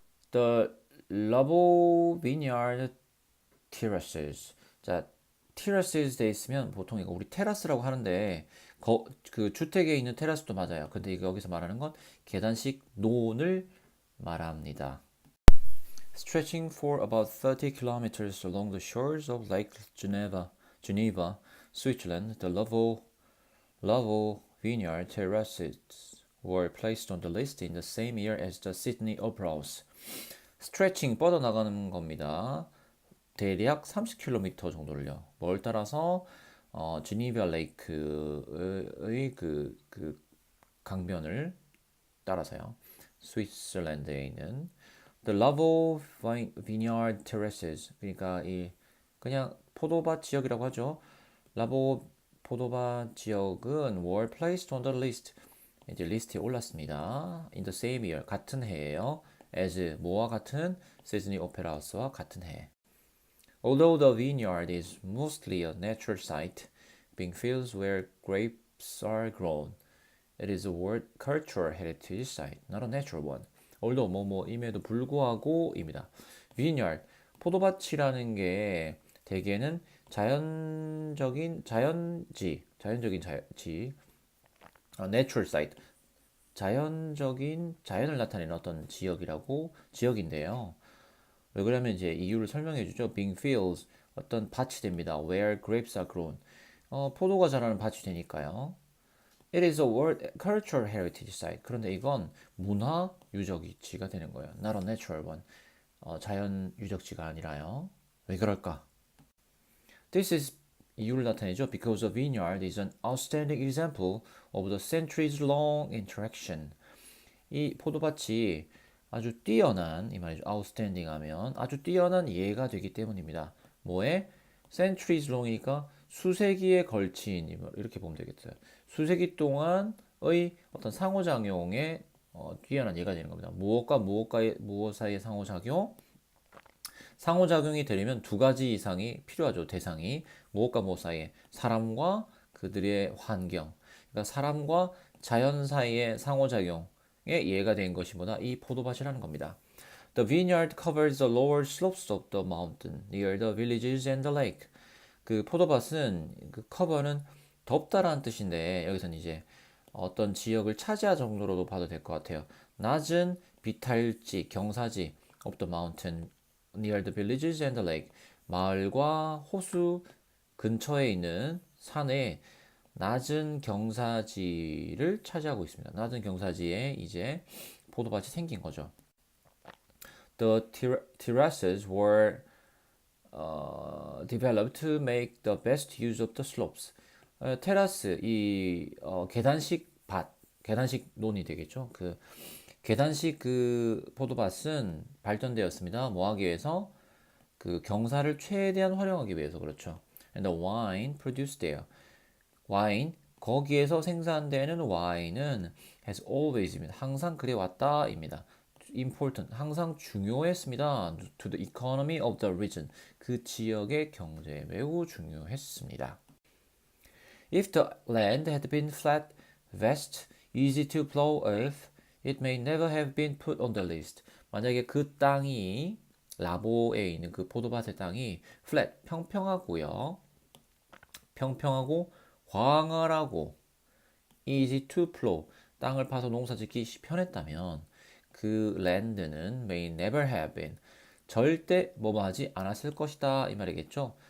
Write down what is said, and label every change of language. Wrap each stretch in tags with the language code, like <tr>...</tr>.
<en>The Lavo Vineyard Terraces.</en> <ko>자, terraces 돼 있으면 보통 이거 우리 테라스라고 하는데 그 주택에 있는 테라스도 맞아요. 근데 이거 여기서 말하는 건 계단식 논을 말합니다.</ko> <en>Stretching for about 30 kilometers along the shores of Lake Geneva, Switzerland, the Lavo Vineyard Terraces were placed on the list in the same year as the Sydney Opera House.</en> <ko>Stretching 뻗어나가는 겁니다. 대략 30km 정도를요. 뭘 따라서 지니비아 레이크의 그 강변을 따라서요. 스위스랜드에 있는</ko> <en>The Lavo Vineyard Terraces.</en> <ko>그러니까 그냥 포도밭 지역이라고 하죠. 라보 포도밭 지역은</ko> <en>were placed on the list.</en> <ko>이제 리스트에 올랐습니다.</ko> <en>In the same year.</en> <ko>같은 해예요. as 뭐와 같은 시드니 오페라 하우스와 같은 해.</ko> <en>Although the vineyard is mostly a natural site, being fields where grapes are grown, it is a World Cultural Heritage Site, not a natural one.</en> <ko>Although 임에도 불구하고입니다. vineyard, 포도밭이라는 게 대개는 자연적인</ko> <en>natural site,</en> <ko>자연을 나타내는 어떤 지역인데요. 왜 그러면 이제 이유를 설명해 주죠.</ko> <en>Being fields,</en> <ko>어떤 밭이 됩니다.</ko> <en>Where grapes are grown.</en> <ko>포도가 자라는 밭이 되니까요.</ko> <en>It is a World Cultural Heritage Site.</en> <ko>그런데 이건 문화 유적지가 되는 거예요.</ko> <en>Not a natural one.</en> <ko>자연 유적지가 아니라요. 왜 그럴까?</ko> <en>This is</en> <ko>이유를 나타내죠.</ko> <en>Because the vineyard is an outstanding example of the centuries-long interaction.</en> <ko>이 포도밭이 아주 뛰어난 이 말이죠. outstanding 하면 아주 뛰어난 예가 되기 때문입니다. 뭐에? centuries long이니까 수세기에 걸친 이렇게 보면 되겠어요. 수세기 동안의 어떤 상호작용에 뛰어난 예가 되는 겁니다. 무엇 사이의 상호작용이 되려면 두 가지 이상이 필요하죠. 대상이 무엇과 무엇 사이에 사람과 그들의 환경, 그러니까 사람과 자연 사이의 상호작용 예가 된 것이 뭐다? 이 포도밭이라는 겁니다.</ko> <en>The vineyard covers the lower slopes of the mountain near the villages and the lake.</en> <ko>그 포도밭은 그 cover는 덮다라는 뜻인데 여기서는 이제 어떤 지역을 차지할 정도로도 봐도 될 것 같아요. 낮은 비탈지, 경사지</ko> <en>of the mountain near the villages and the lake.</en> <ko>마을과 호수 근처에 있는 산에 낮은 경사지를 차지하고 있습니다. 낮은 경사지에 이제 포도밭이 생긴 거죠.</ko> <en>The terraces were developed to make the best use of the slopes.</en> <ko>테라스 계단식 계단식 논이 되겠죠. 그 계단식 그 포도밭은 발전되었습니다. 뭐 하기 위해서? 그 경사를 최대한 활용하기 위해서 그렇죠.</ko> <en>And the wine produced there.</en> <ko>와인 거기에서 생산되는 와인은</ko> <en>has always</en> <ko>입니다. 항상 그래 왔다입니다. important 항상 중요했습니다.</ko> <en>To the economy of the region</en> <ko>그 지역의 경제에 매우 중요했습니다.</ko> <en>If the land had been flat, vast, easy to plow earth, it may never have been put on the list.</en> <ko>만약에 그 땅이 라보에 있는 그 포도밭의 땅이 flat 평평하고요. 평평하고 광활하고</ko> <en>easy to plow</en> <ko>땅을 파서 농사짓기 편했다면 그 land는</ko> <en>may never have been</en> <ko>절대 뭐뭐하지 않았을 것이다 이 말이겠죠.</ko>